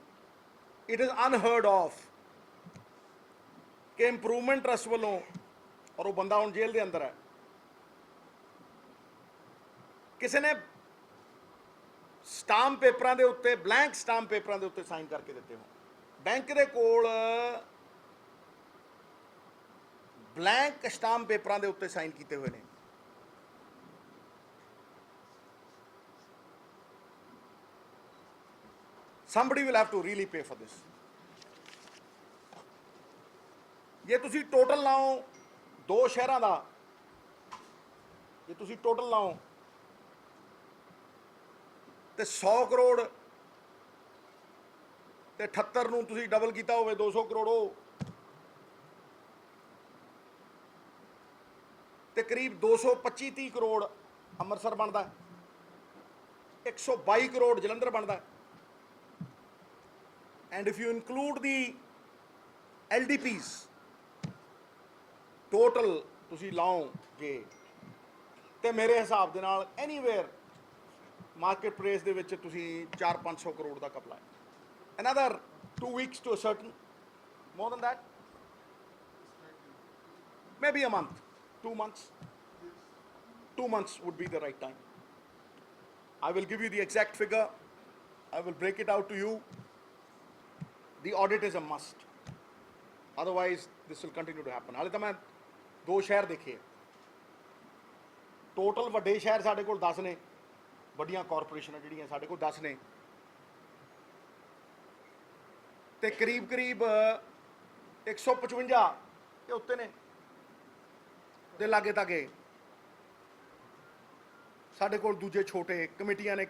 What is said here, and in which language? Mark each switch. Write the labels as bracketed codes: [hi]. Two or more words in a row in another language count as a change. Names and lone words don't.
[en] it is unheard of [pa] ਕਿ ਇੰਪਰੂਵਮੈਂਟ ਟਰਸਟ ਵੱਲੋਂ, ਔਰ ਉਹ ਬੰਦਾ ਹੁਣ ਜੇਲ੍ਹ ਦੇ ਅੰਦਰ ਹੈ, ਕਿਸੇ ਨੇ [en] stamp papers [pa] ਦੇ ਉੱਤੇ, [en] blank stamp papers [pa] ਦੇ ਉੱਤੇ ਸਾਈਨ ਕਰਕੇ ਦਿੱਤੇ ਹੋ। ਬੈਂਕ ਦੇ ਕੋਲ [en] blank stamp papers [pa] ਦੇ ਉੱਤੇ ਸਾਈਨ ਕੀਤੇ ਹੋਏ ਨੇ। [en] somebody will have to really pay for this. [pa] ਜੇ ਤੁਸੀਂ ਟੋਟਲ ਲਾਓ ਦੋ ਸ਼ਹਿਰਾਂ ਦਾ, ਜੇ ਤੁਸੀਂ ਟੋਟਲ ਲਾਓ ਤੇ 100 ਕਰੋੜ ਤੇ 78 ਨੂੰ ਤੁਸੀਂ ਡਬਲ ਕੀਤਾ ਹੋਵੇ 200 ਕਰੋੜ, ਉਹ ਤੇ ਕਰੀਬ 225-30 ਕਰੋੜ ਅੰਮ੍ਰਿਤਸਰ ਬਣਦਾ, 122 ਕਰੋੜ ਜਲੰਧਰ ਬਣਦਾ। [en] and if you include the LDPs total [pa] ਤੁਸੀਂ ਲਾਓਗੇ ਤੇ ਮੇਰੇ ਹਿਸਾਬ ਦੇ ਨਾਲ [en] anyway market price [pa] ਦੇ ਵਿੱਚ ਤੁਸੀਂ 400-500 ਕਰੋੜ ਦਾ ਕਪਲਾ ਹੈ। [en] another 2 weeks to a certain, more than that, maybe a month, 2 months. 2 months would be the right time. I will give you the exact figure. I will break it out to you. The audit is a must. Otherwise, this will continue to happen. [pa] ਹਾਲੇ ਤਾਂ ਮੈਂ 2 ਸ਼ਹਿਰ ਦੇਖੇ। ਟੋਟਲ ਵੱਡੇ ਸ਼ਹਿਰ ਸਾਡੇ ਕੋਲ 10 ਨੇ, ਵੱਡੀਆਂ ਕਾਰਪੋਰੇਸ਼ਨਾਂ ਜਿਹੜੀਆਂ ਸਾਡੇ ਕੋਲ 10 ਨੇ, ਤੇ ਕਰੀਬ 155 ਦੇ ਉੱਤੇ ਨੇ ਦੇ ਲਾਗੇ ਤਾਗੇ ਸਾਡੇ ਕੋਲ ਦੂਜੇ ਛੋਟੇ ਕਮੇਟੀਆਂ ਨੇ।